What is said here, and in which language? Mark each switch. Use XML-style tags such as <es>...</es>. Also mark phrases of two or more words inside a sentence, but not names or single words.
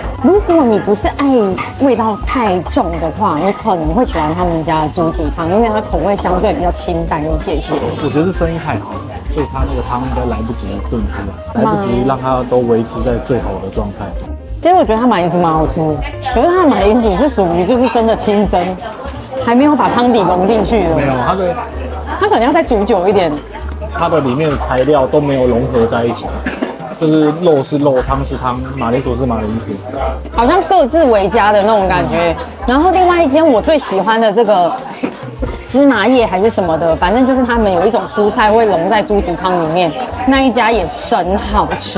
<zh>如果你不是愛味道太重的話，你可能會喜歡他們家的豬蹄湯，因為它口味相對比較清淡一些些。我覺得是生意太好了，所以它那個湯應該來不及燉出來，來不及讓它都維持在最好的狀態。其實我覺得它馬鈴薯蠻好吃的，可是它的馬鈴薯是屬於就是真的清蒸，還沒有把湯底融進去的。沒有，它可能要再煮久一點。它的裡面的材料都沒有融合在一起，就是肉是肉，湯是湯，馬鈴薯是馬鈴薯，好像各自為家的那種感覺。然後另外一間我最喜歡的這個芝麻葉還是什麼的，反正就是他們有一種蔬菜會融在豬蹄湯裡面，那一家也神好吃。</zh>